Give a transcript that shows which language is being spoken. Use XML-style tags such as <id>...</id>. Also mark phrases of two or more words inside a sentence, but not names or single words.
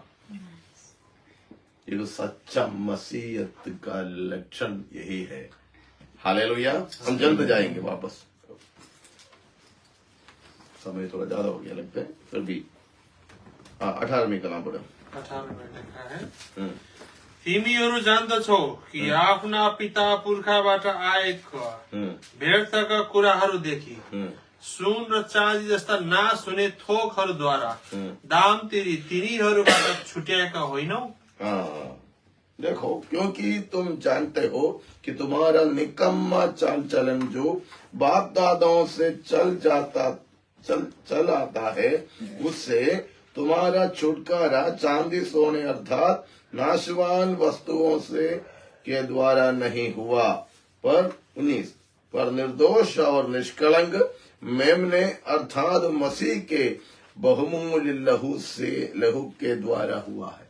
<hi>ये तो सच्चा मसीहत का लक्षण यही है। हालेलुया। हम जल्द जाएंगे वापस, समय थोड़ा ज्यादा हो गया लगता है, फिर भी 18वीं कला पढ़ो। 18 में लिखा है,</hi> <ne>तिमीहरू जान्दछौ कि आफ्ना पिता पुर्खाबाट आएका व्यर्थका कुराहरूदेखि सुन र चाँदी जस्ता नाश हुने थोकहरूद्वारा दाम तिरी तिनीहरूबाट छुट्याएका होइनौ।</ne> <hi>देखो, क्योंकि तुम जानते हो कि तुम्हारा निकम्मा चाल चलन जो बाप दादाओं से चल आता है, उससे तुम्हारा छुटकारा चांदी सोने अर्थात नाशवान वस्तुओं से के द्वारा नहीं हुआ, पर 19 पर निर्दोष और निष्कलंक मेमने अर्थात मसीह के बहुमूल्य लहू के द्वारा हुआ है।</hi>